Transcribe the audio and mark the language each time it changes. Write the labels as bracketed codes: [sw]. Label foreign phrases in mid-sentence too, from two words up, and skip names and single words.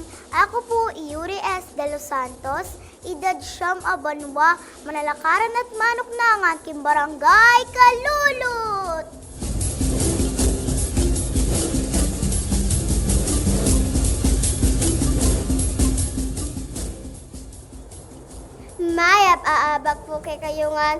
[pam] Ako po Yuri S. De Los Santos, edad siyam abanwa, manalakaran at manok na ang aking barangay Kalulot. Mayap aabag po kay kayungan.